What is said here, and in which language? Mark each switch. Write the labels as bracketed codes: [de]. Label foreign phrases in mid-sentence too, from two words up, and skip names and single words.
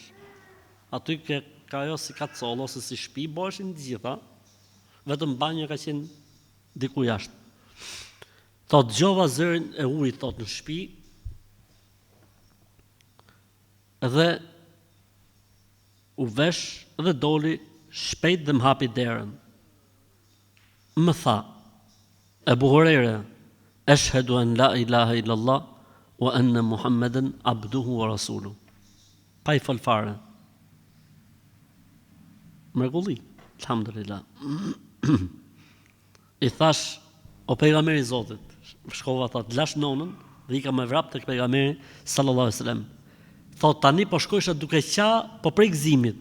[sq] Aty ka ajo si kacoll ose si shtëpi, bëheshin të gjitha, vetëm banjo ka qenë diku jashtë. Thot dëgjova zërin e ujit thot në shtëpi dhe u vesh dhe doli shpejt dhe më hapi derën. Më tha, Ebu Hurajra, [ar] أشهد أن لا إله إلا الله وأن محمدا عبده ورسوله. [sq] Pa i fol fare. Mrekulli, alhamdulillah. I thash, o pejgamberi i Zotit, shkova thot, lash nonën dhe i ka me vrap tek pejgamberi [ar] صلى الله عليه وسلم. [sq] Thot tani po shkojsha duke qa po prej gëzimit.